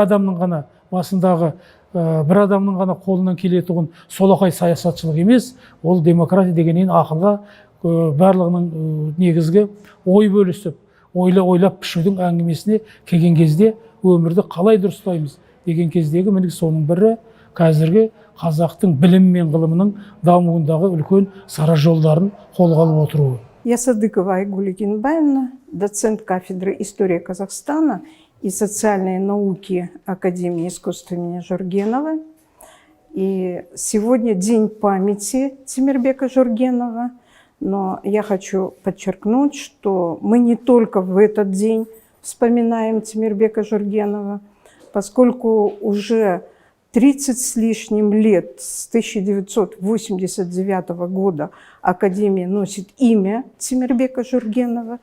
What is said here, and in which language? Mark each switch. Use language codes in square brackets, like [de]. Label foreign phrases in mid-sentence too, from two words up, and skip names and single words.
[kk] адамның ғана басындағы бір адамның ғана қолынан келетұғын солақай саясатшылық емес, ол демократия дегеннен ақылға барлығының негізгі ой бөлісіп, ойлап пішудің әңгімесіне келген кезде өмірді қалай дұрыстаймыз деген кездегі міне соның бірі қазіргі қазақтың білім мен ғылымының дамуындағы үлкен сара жолдарын қолға алып отыруы. [ru] Я Садыкова Айгуль Егенбаевна, доцент кафедры истории Казахстана и социальной науки Академии искусств имени Жургенова. И сегодня день памяти Темирбека Жургенова, но я хочу подчеркнуть, что мы не только в этот день вспоминаем Темирбека Жургенова, поскольку уже 30 с лишним лет, с 1989 года Академия носит имя Темирбека Жургенова.